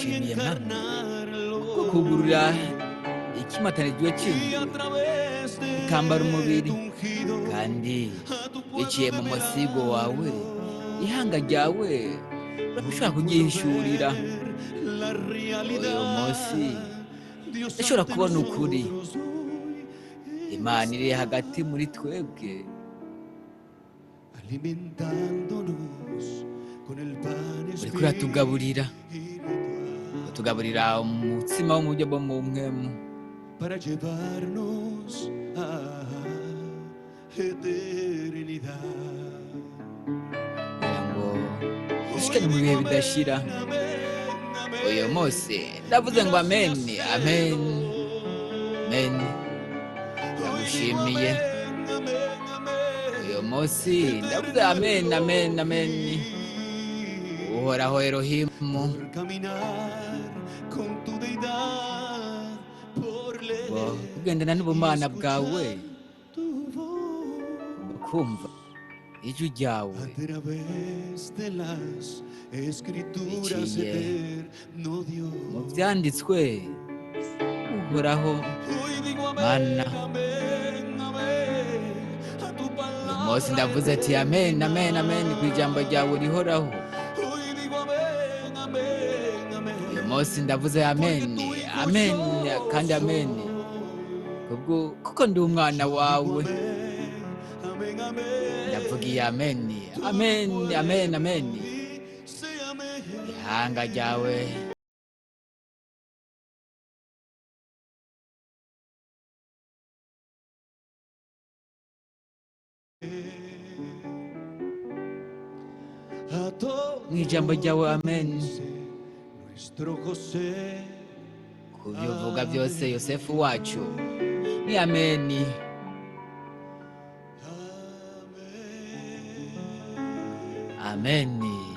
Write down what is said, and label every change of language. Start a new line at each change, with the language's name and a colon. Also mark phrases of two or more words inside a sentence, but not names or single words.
Rundi: Ndagushimiye Mana kuko
Spanish: encarnarlo.
Rundi: kugurura ikimatanijwe
Spanish: Y
Rundi: cy'inzu
Spanish: a través de
Rundi: ukambara umubiri,
Spanish: tu ungido,
Rundi: kandi
Spanish: a tu
Rundi: biciye
Spanish: pueblo
Rundi: mu
Spanish: de
Rundi: masigo wawe
Spanish: milagro.
Rundi: ihanga ryawe urashobora kuryihishurira.
Spanish: La
Rundi: Uyu
Spanish: realidad,
Rundi: munsi
Spanish: Dios
Rundi: ndashobora
Spanish: ante
Rundi: kubona ukuri.
Spanish: nosotros hoy
Rundi: Imana iri hagati muri twebwe,
Spanish: alimentándonos con el pan
Rundi: uriko uratugaburira,
Spanish: espiritual
Rundi: uratugaburira umutsima wo mu buryo bwo mu mpwemu,
Spanish: para llevarnos a eternidad.
Rundi: kugira ngo dushikane mu bihe bidashira. Uyu munsi ndavuze ngo amen amen amen. Ndagushimiye. Uyu munsi ndavuze amen amen amen. Uhoraho Elohimu,
Spanish: Por caminar con tu deidad, por
Rundi: ngo
Spanish: leer
Rundi: kugendana n'ubumana bwawe,
Spanish: tu voz,
Rundi: kumva ijwi ryawe
Spanish: a través de las escrituras,
Rundi: biciye
Spanish: eterno
Rundi: mu
Spanish: Dios.
Rundi: byanditswe. Uhoraho
Spanish: Hoy digo
Rundi: Mana,
Spanish: amén, amén, amén, a tu
Rundi: uyu munsi
Spanish: palabra
Rundi: ndavuze ati amen amen amen ku ijambo ryawe rihoraho.
Spanish: Hoy digo amén, amén, amén.
Rundi: Uyu munsi ndavuze amen amen kandi amen, kuko ndi umwana wawe.
Spanish: Amén, amén.
Rundi: Ndavugiye amen amen amen amen.
Spanish: Dice amén.
Rundi: Ihanga ryawe
Spanish: A todo
Rundi: mu ijambo ryawe amen.
Spanish: nuestro José.
Rundi: Ku byo uvuga byose Yosefu wacu ni ameni. Ameni.